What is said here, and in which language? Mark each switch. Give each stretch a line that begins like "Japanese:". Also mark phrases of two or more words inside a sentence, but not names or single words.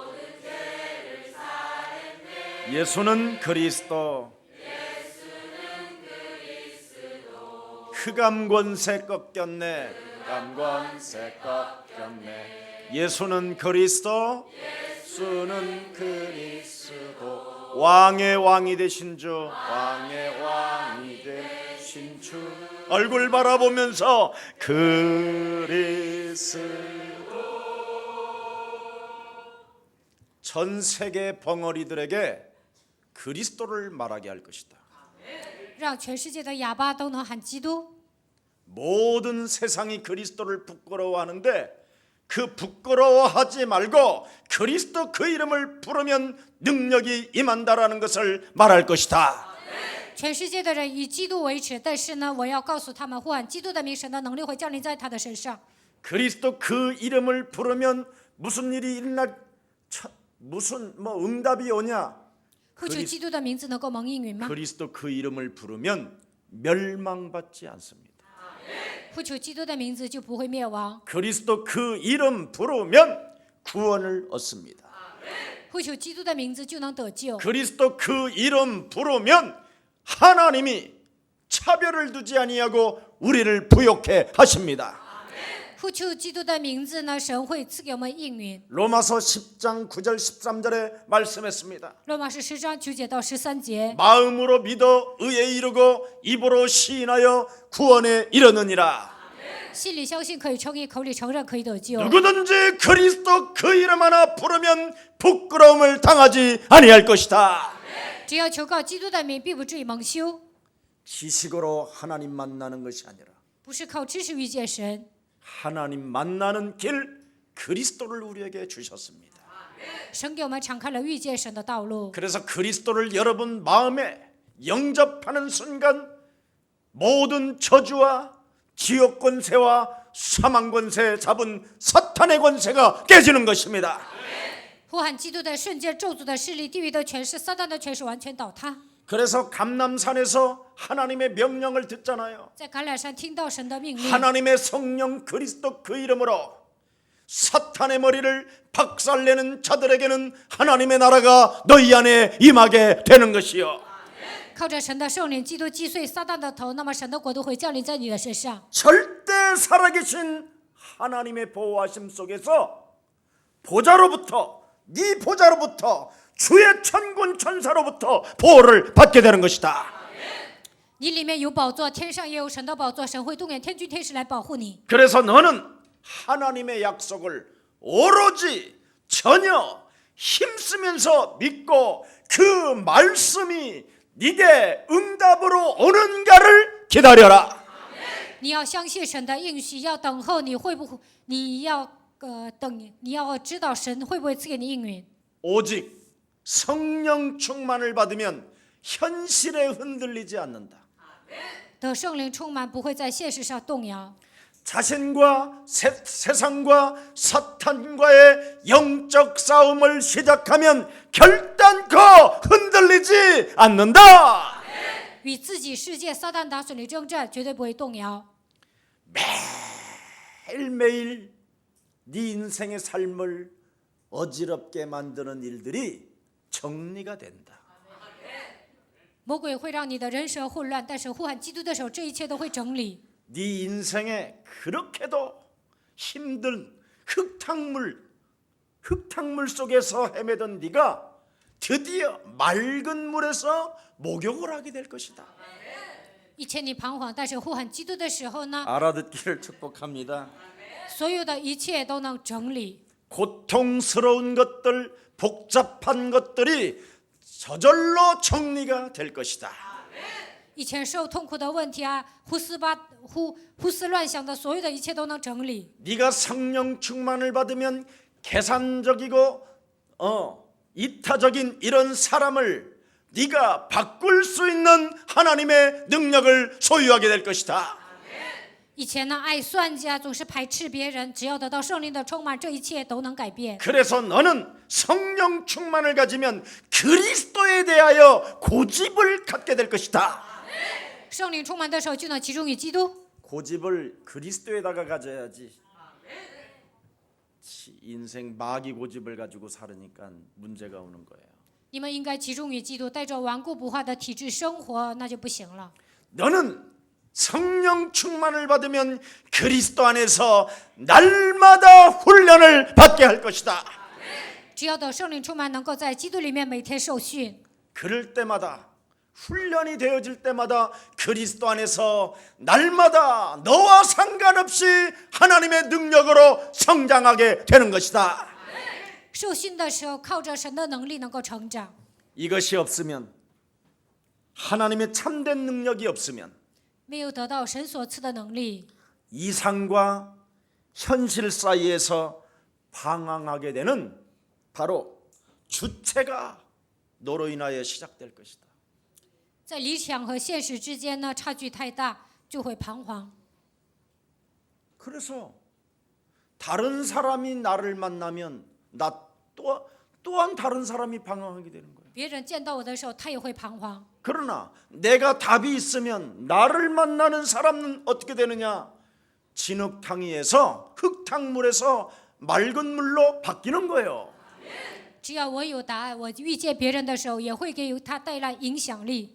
Korean: 예수는 그리스도 흑암 권세 꺾였네 흑암 권세 꺾였네 예수는 그리스도 예수는 그리스도 왕의 왕이 되신 주 왕의 왕이 되신 주 얼굴 바라보면서 그리스도 전 세계 벙어리들에게 그리스도를 말하게 할 것이다.
Chinese: 让全世界的哑巴都能喊基督。
Korean: 모든 세상이 그리스도를 부끄러워하는데 그 부끄러워하지 말고 그리스도 그 이름을 부르면 능력이 임한다라는 것을 말할 것이다.
Chinese: 全世界的人以基督为耻，但是呢，我要告诉他们，呼喊基督的名，神的能力会降临在他的身上。
Korean: 그리스도 그 이름을 부르면 무슨 일이 일어날 무슨 응답이 오냐?
Chinese: 呼求基督的名字能够蒙应允吗？
Korean: 그리스도 그 이름을 부르면 멸망받지 않습니다.
Chinese: 呼求基督的名字就不会灭亡。
Korean: 그리스도 그 이름 부르면 구원을 얻습니다.
Chinese: 呼求基督的名字就能得救。
Korean: 그리스도 그 이름 부르면 하나님이 차별을 두지 아니하고 우리를 부욕해 하십니다.
Chinese: 呼求基督的名字呢，神会赐给我们应允。
Korean: 로마서 10장 9절 13절에 말씀했습니다.
Chinese: 罗马书10章9节到13节，
Korean: 마음으로 믿어 의에 이르고 입으로 시인하여 구원에 이르느니라.
Chinese: 心里相信可以称义，口里承认可以得救。
Korean: 누구든지 그리스도 그 이름 하나 부르면 부끄러움을 당하지 아니할 것이다.
Chinese: 只要求告基督的名，并不至于蒙羞。
Korean: 지식으로 하나님 만나는 것이 아니라
Chinese: 不是靠知识遇见神，
Korean: 하나님 만나는 길 그리스도를 우리에게 주셨습니다.
Chinese: 神给我们敞开了遇见神的道路。
Korean: 그래서 그리스도를 여러분 마음에 영접하는 순간 모든 저주와 지옥 권세와 사망 권세 잡은 사탄의 권세가 깨지는 것입니다.
Chinese: 呼喊基督的瞬间，咒诅的势力、地狱的权势、撒旦的权势完全倒塌。
Korean: 그래서 감람산에서 하나님의 명령을 듣잖아요.
Chinese: 在橄榄山听到神的命令，
Korean: 하나님의 성령 그리스도 그 이름으로 사탄의 머리를 박살내는 자들에게는 하나님의 나라가 너희 안에 임하게 되는 것이요.
Chinese: 靠着神的圣灵，基督击碎撒旦的头，那么神的国度会降临在你的身上。
Korean: 절대 살아계신 하나님의 보호하심 속에서 보좌로부터 네 보좌로부터 주의 천군 천사로부터 보호를 받게 되는 것이다.
Chinese: 你里面有宝座，天上也有神的宝座，神会动员天军天使来保护你。
Korean: 그래서 너는 하나님의 약속을 오로지 전혀 힘쓰면서 믿고 그 말씀이 네게 응답으로 오는가를 기다려라.
Chinese: 你要相信神的应许，要等候你会不会？你要等，你要知道神会不会赐给你应允。
Korean: 오직 성령 충만을 받으면 현실에 흔들리지 않는다.
Chinese: 得圣灵充满，不会在现实上动摇。
Korean: 자신과 세상과 사탄과의 영적 싸움을 시작하면 결단코 흔들리지 않는다.
Chinese: 与自己世界撒旦打属灵征战，绝对不会动摇。
Korean: 매일매일 네 인생의 삶을 어지럽게 만드는 일들이 정리가 된다.
Chinese: 魔鬼会让你的人生混乱，但是呼喊基督的时候，这一切都会整理。
Korean: 네 인생에 그렇게도 힘든 흙탕물 속에서 헤매던 네가 드디어 맑은 물에서 목욕을 하게 될 것이다.
Chinese: 以前你彷徨，但是呼喊基督的时候呢，
Korean: 알아듣기를 축복합니다.
Chinese: 所有的一切都能整理。
Korean: 고통스러운 것들, 복잡한 것들이 저절로 정리가 될 것이다.
Chinese: 以前受痛苦的问题啊，胡思乱想的，所有的一切都能整理。
Korean: 네가 성령 충만을 받으면 계산적이고 이타적인 이런 사람을 네가 바꿀 수 있는 하나님의 능력을 소유하게 될 것이다.
Chinese: 以前呢，爱算计啊，总是排斥别人，只要得到圣灵的充满，这一切都能改变。
Korean: 그래서 너는 성령 충만을 가지면 그리스도에 대하여 고집을 갖게 될 것이다.
Chinese: 圣灵充满的时候，就能集中于基督。
Korean: 고집을 그리스도에다가 가져야지. 인생 마귀 고집을 가지고 살으니까 문제가 오는 거예요.
Chinese: 你们应该集中于基督，带着顽固不化的体质生活，那就不行了。
Korean: 너는 성령 충만을 받으면 그리스도 안에서 날마다 훈련을 받게 할 것이다.
Chinese: 只要得圣灵充满，能够在基督里面每天受训。
Korean: 그럴 때마다 훈련이 되어질 때마다 그리스도 안에서 날마다 너와 상관없이 하나님의 능력으로 성장하게 되는 것이다.
Chinese: 受训的时候，靠着神的能力能够成长。
Korean: 이것이 없으면 하나님의 참된 능력이 없으면
Chinese: 没有得到神所赐的能力，
Korean: 이상과 현실 사이에서 방황하게 되는 바로 주체가 너로 인하여 시작될 것이다.
Chinese: 在理想和现实之间呢，差距太大，就会彷徨。
Korean: 그래서 다른 사람이 나를 만나면 나 또한 다른 사람이 방황하게 되는 거예요.
Chinese: 别人见到我的时候，他也会彷徨。
Korean: 그러나 내가 답이 있으면 나를 만나는 사람은 어떻게 되느냐? 진흙탕위에서 흙탕물에서 맑은 물로 바뀌는 거예요.
Chinese: 只要我有答案，我遇见别人的时候，也会给他带来影响力。